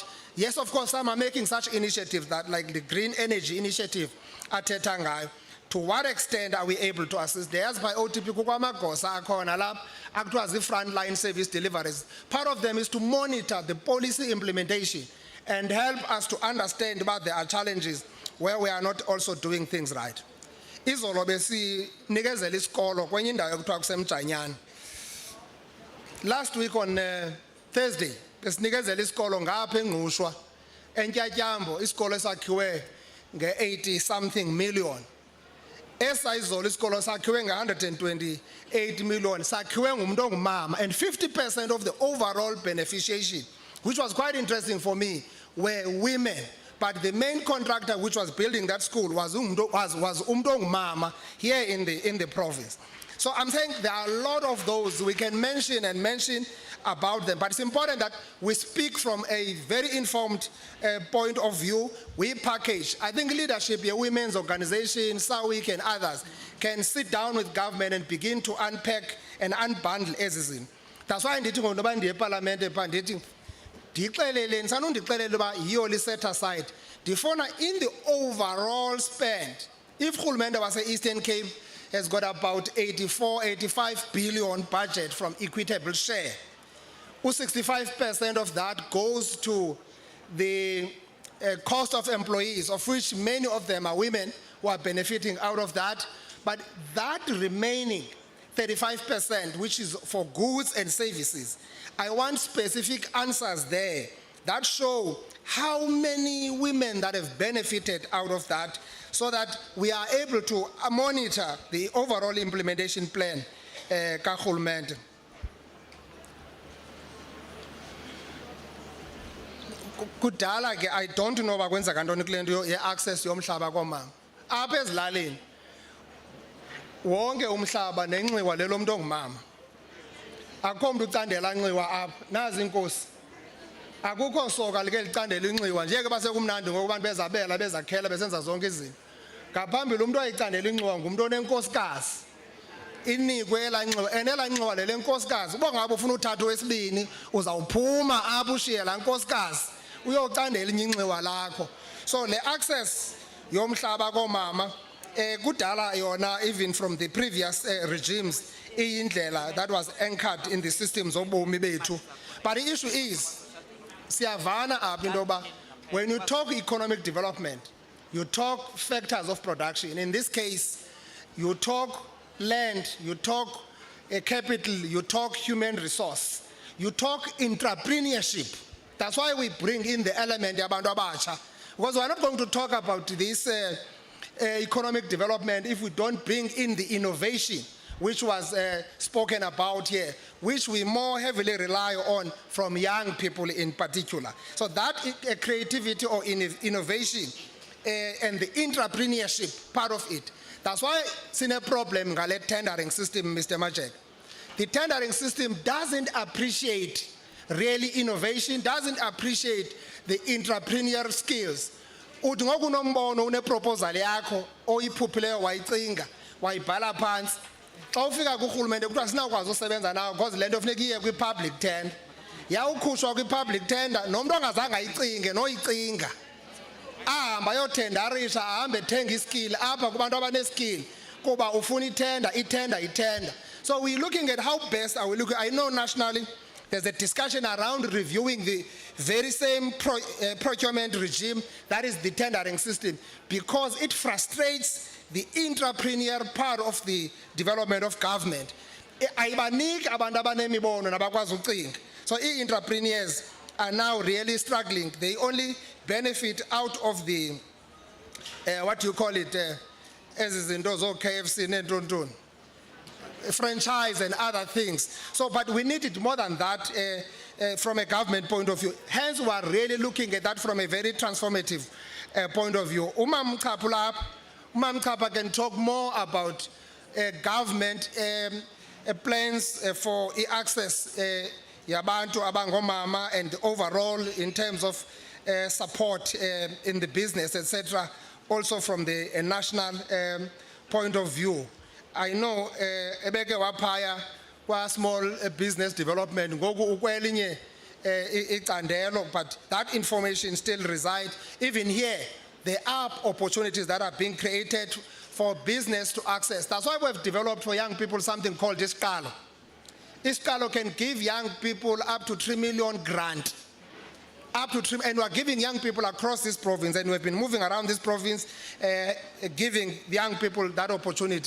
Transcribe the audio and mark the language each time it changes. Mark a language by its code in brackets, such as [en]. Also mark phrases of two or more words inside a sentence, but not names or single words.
[en] Yes, of course, some are making such initiatives that like the Green Energy Initiative at Tetangai. To what extent are we able to assist? There's by OTP Kukwamagosa Akona Lab, act as the frontline service deliverers. Part of them is to monitor the policy implementation and help us to understand about there are challenges where we are not also doing things right. [xh] Izolo besinikezela isikolo kwenye indawo ekuthiwa kusemjanyana. [en] Last week on Thursday [xh] besinikezela isikolo ngapha eNgqushwa eNtyatyambo, isikolo esakhiwe nge- [en] 80 something million. [xh] Esayizolo isikolo sakhiwe nge-128 million, sakhiwe ngumuntu ongumama, [en] and 50% of the overall beneficiation, which was quite interesting for me, were women. But the main contractor which was building that school was [xh] umuntu ongumama [en] here in the province. So I'm saying there are a lot of those we can mention about them, but it's important that we speak from a very informed point of view. We package. I think leadership, your women's organization, SAWIC and others can sit down with government and begin to unpack and unbundle everything. That's why [xh] ndithi ngoba ndiye eParliament ndithi ndixeleleni sanondixelele uba yiyo li [en] set aside. Ndifuna in the overall spend, if [xh] urhulumente wase-Eastern Cape [en] has got about 85 billion budget from equitable share. 65% of that goes to the cost of employees, of which many of them are women who are benefiting out of that. But that remaining 35%, which is for goods and services, I want specific answers there that show how many women that have benefited out of that, so that we are able to monitor the overall implementation plan karhulumente. [xh] Kudala ke [en] I don't know [xh] bakwenza kantoni kule nto ye-access yomhlaba komama. Apha ezilalini wonke umhlaba nenxiwa lelo muntu ongumama. Akukho muntu ucandela nxiwa apha, nazi inkosi. Akukho soka like licandela inxiwa nje ke basekumnandi ngoku abantu bezabela bezakhela besenza zonke izinto. Ngaphambili umuntu ayicandela inxiwa ngumuntu onenkosikazi. Inikwe elanxiwa enelanxiwa lele nkosikazi. Uba ngabe ufuna uthatha wesibini uzawuphuma apha ushiye la nkosikazi uyocandela inxiwa lakho. [en] So [xh] le access yomhlaba komama kudala yona [en] even from the previous regimes iyindlela that was anchored in the systems [xh] obomi bethu. [en] But the issue is [xh] siyavana apha into yoba [en] when you talk economic development, you talk factors of production. In this case, you talk land, you talk capital, you talk human resource, you talk entrepreneurship. That's why we bring in the element [xh] yabantu abatsha, [en] because we're not going to talk about this economic development if we don't bring in the innovation which was spoken about here, which we more heavily rely on from young people in particular. So that creativity or innovation and the entrepreneurship part of it. That's why it's a problem ngale tendering system, Mr. Majek. The tendering system doesn't appreciate really innovation, doesn't appreciate the entrepreneurial skills. [xh] Uthi ngoku unombono uneproposal yakho oyiphupheleyo wayicinga wayibhala phansi, xa ufika kurhulumente kuthiwa sinawukwazi usebenza nawo because le nto funeka iye kwi-public tender. Yawukhushwa kwi-public tender nomuntu ongazange ayicinge noyicinga ahamba ayothendarisha, ahambe ethenga iskill apha kubantu abaneskill kuba ufuna itender. [en] So we're looking at how best are we looking. I know nationally There's a discussion around reviewing the very same procurement regime, that is the tendering system, because it frustrates the entrepreneur part of the development of government. [xh] Ayibaniki abantu abanemibono nabakwazi ucinga. [en] So entrepreneurs are now really struggling. They only benefit out of the, what you call it, as in those KFC and franchise and other things. So, but we need it more than that from a government point of view. Hence, we are really looking at that from a very transformative point of view. Umam Mkapa can talk more about government plans for access [xh] yabantu abangomama [en] and overall in terms of support in the business, etc. Also from the national point of view. I know [xh] ebeke waphaya kwa [en] small business development [xh] ngoku ukwelinye icandelo, [en] but that information still resides. Even here, there are opportunities that are being created for business to access. That's why we've developed for young people something called Iskalo. Iskalo can give young people up to 3 million grant. Up to 3, and we are giving young people across this province, and we've been moving around this province, giving the young people that opportunity.